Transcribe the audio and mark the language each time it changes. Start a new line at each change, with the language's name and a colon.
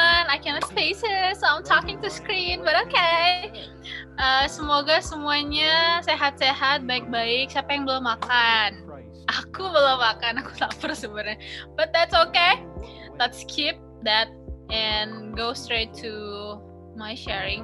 English: I cannot spaces, so I'm talking to screen, but okay.
Indonesian: Semoga semuanya sehat-sehat, baik-baik. Siapa yang belum makan? Aku belum makan, aku lapar sebenarnya.
English: But that's okay. Let's skip that and go straight to my sharing.